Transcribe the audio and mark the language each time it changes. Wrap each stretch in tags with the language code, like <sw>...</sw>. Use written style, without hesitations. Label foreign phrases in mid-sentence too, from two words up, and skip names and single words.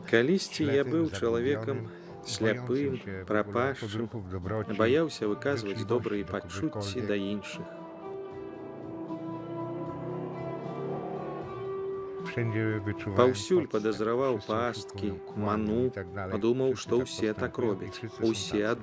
<be>Калісьці я</be> <pl>ślepym,</pl> <be>быў чалавекам</be> <pl>zagubionym,</pl> <be>сляпым,</be> <pl>bojącym się</pl> <be>прапашчым,</be> <pl>podruchów dobroci,</pl> <be>баяўся выказваць</be> <pl>życzliwości</pl> <be>добрыя</be> <pl>do</pl> <be>пачуцці</be> <pl>kogokolwiek.</pl> <be>да іншых.</be> <pl>Wszędzie wyczuwałem</pl> <be>Паўсюль</be> <pl>podstęp,</pl> <be>падазраваў</be> <pl>wszyscy</pl> <be>пасткі,</be> <pl>oszukują, kłamią</pl> <be>ману,</be> <pl>i tak dalej.</pl> <be>падумаў,</be> <pl>Wszyscy</pl> <be>што</be> <pl>tak</pl> <be>ўсе так</be> <pl>postępują i</pl> <be>робяць,</be> <pl>wszyscy są</pl> <be>усе</be> <pl>tacy.</pl>